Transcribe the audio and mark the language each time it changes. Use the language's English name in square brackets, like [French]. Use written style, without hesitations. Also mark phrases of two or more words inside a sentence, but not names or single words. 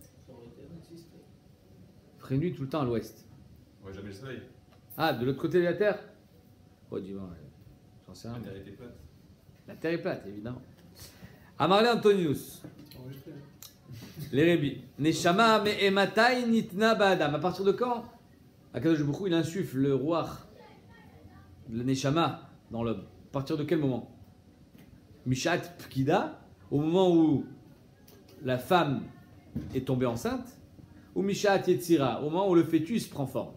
[French] Il ferait nuit tout le temps à l'ouest. On voit jamais le soleil. Ah, de l'autre côté de la Terre? Oh, dis-moi, j'en sais rien. La Terre était plate. La Terre est plate, évidemment. Amarle Antoninus. Les Rébi. [Hebrew] נשמה מאימתי ניתנה באדם. [French] À partir de quand Akadosh Baruch Hu, il insuffle le roi, le Neshama dans l'homme. À partir de quel moment? [Hebrew] משעת פקידה, [French] au moment où la femme est tombée enceinte, ou [Hebrew] משעת יצירה, [French] au moment où le fœtus prend forme.